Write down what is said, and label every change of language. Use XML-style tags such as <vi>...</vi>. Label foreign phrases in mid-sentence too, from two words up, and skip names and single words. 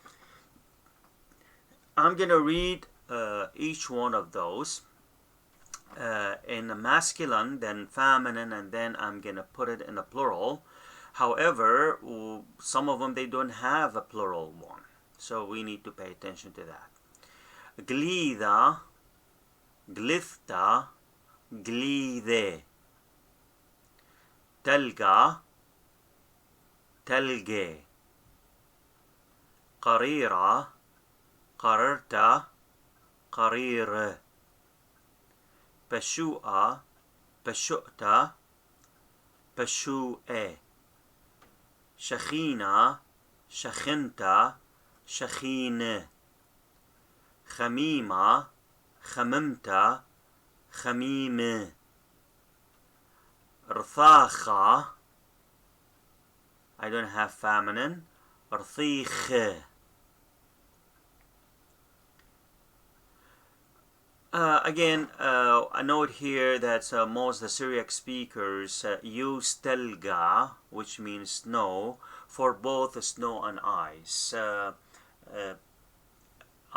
<en>I'm going to read each one of those in a masculine, then feminine, and then I'm going to put it in a plural. However, some of them, they don't have a plural one. So we need to pay attention to that.</en> <aii>Glida, glifta, glide. Telga, telge. Qarira, qararta, qarir. Pashua, pashu'ta, pashu'e. ܫܚܝܢܐ ܫܚܝܢܬܐ ܫܚܝܢܐ. ܚܡܝܡܐ ܚܡܝܡܬܐ ܚܡܝܡܐ. رثاخة,</aii> <en>I don't have feminine, رثيخ. Again, a note here that most of the Syriac speakers use telga, which means snow, for both snow and ice.</en>